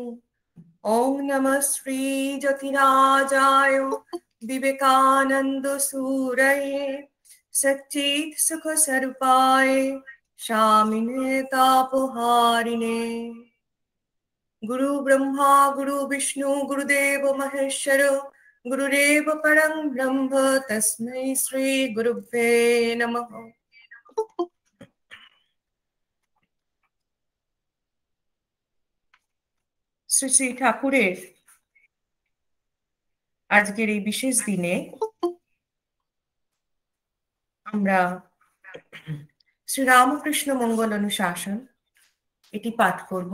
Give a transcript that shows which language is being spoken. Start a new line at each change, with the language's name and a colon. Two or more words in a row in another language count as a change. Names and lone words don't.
Sanskrit: ॐ नमः श्री ज्योतिराजाय विवेकानंद सूरये सच्चित् सुख स्वरूपाय शामिने तापहारिणे। गुरु ब्रह्मा गुरु विष्णु गुरुदेव महेश्वर गुरुरेव परं ब्रह्म तस्मै श्री गुरुभ्ये नमः।
Bangla: শ্রী শ্রী ঠাকুরের আজকের এই বিশেষ দিনে আমরা শ্রী রামকৃষ্ণ মঙ্গল অনুশাসন এটি পাঠ করব।